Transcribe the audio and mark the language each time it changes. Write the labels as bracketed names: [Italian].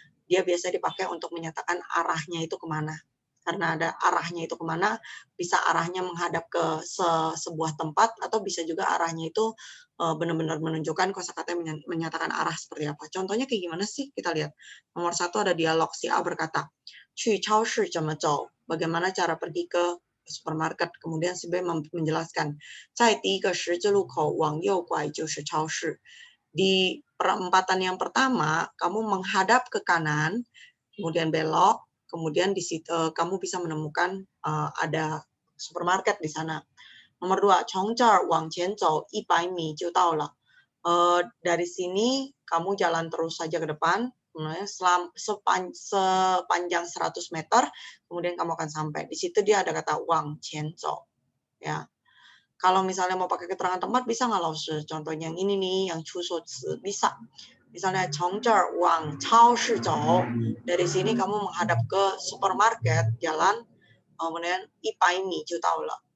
[Indonesian] Dia biasa dipakai untuk menyatakan arahnya itu kemana. Karena ada arahnya itu kemana, bisa arahnya menghadap ke sebuah tempat, atau bisa juga arahnya itu benar-benar menunjukkan kosakata yang menyatakan arah seperti apa. Contohnya kayak gimana sih? Kita lihat. Nomor 1 ada dialog. Si A berkata, [Chinese] 去超市怎么走? [Indonesian] Bagaimana cara pergi ke supermarket. Kemudian si B menjelaskan, [Chinese] 在第一个十字路口往右拐就是超市. [Indonesian] Di perempatan yang pertama, kamu menghadap ke kanan, kemudian belok, kemudian di situ kamu bisa menemukan ada supermarket di sana. Nomor 2, [Chinese] 从这儿往前走100米就到了. [Indonesian] Dari sini kamu jalan terus saja ke depan, kemudian sepanjang 100 meter, kemudian kamu akan sampai. Di situ dia ada kata [Chinese] 往前走, [Indonesian] ya. Kalau misalnya mau pakai keterangan tempat, bisa nggak laoshi? Contohnya yang ini nih, yang 出所词, bisa. Misalnya [Chinese] 从这儿往超市走, [Indonesian] dari sini kamu menghadap ke supermarket, jalan, kemudian [Chinese] 100米就到了.